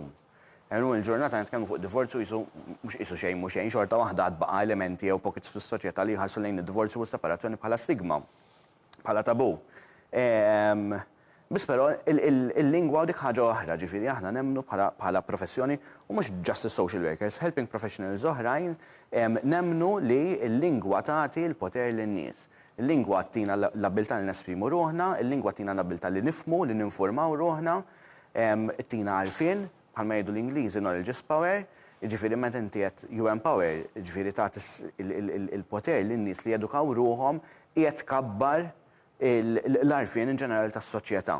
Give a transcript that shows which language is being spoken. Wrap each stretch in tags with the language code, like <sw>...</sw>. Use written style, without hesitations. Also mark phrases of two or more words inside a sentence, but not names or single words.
<mt>Il-ġurnata nitkellmu fuq divorzju jisu mhux qisu xejn mhux xejn, xorta waħda għad baqa' elementi jew pockets fis-soċjetà li jħarsu lejn id-divorzju u s-separazzjoni bħala stigma, bħala tabu. Biss però il-lingwa u dik ħaġa oħra, ġifieri aħna nemmnu bħala professjoni u mhux just</mt> <en>social workers, helping professionals</en> <mt>oħrajn nemmnu li l-lingwa tagħti l-poter lin-nies. Il-lingwa tina l-abilità li nesprimu ruħna, il-lingwa tina l-abilità li nifhmu, li ninformaw ruħna, tina għarfien, bħalma jgħidu l-Ingliżi</mt> <en>knowledge is power,</en> <mt>ġifieri meta inti qed</mt> <en>you empower,</en> <mt>ġifieri tagħti il-poter lin-nies li jedukaw ruhom qiegħed tkabbar l-arfien in ġenerali tas-soċjetà.</mt>